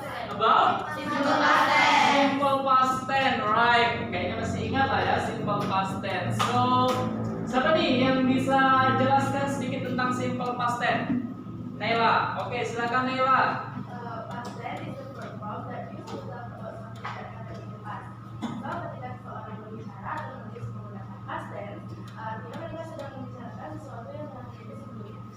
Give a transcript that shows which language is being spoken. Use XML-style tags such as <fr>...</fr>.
<en>About simple past tense, right?</en> <id>Kayaknya masih ingat lah ya simple past tense. So, siapa nih yang bisa jelaskan sedikit tentang simple past tense? Naila, oke, silakan Naila.</id> <en>Past tense is the verb that used to talk about something that happened in the past.</en> <id>So, ketika seseorang berbicara atau menulis menggunakan past tense, artinya mereka sedang membicarakan sesuatu yang telah terjadi sebelumnya.</id>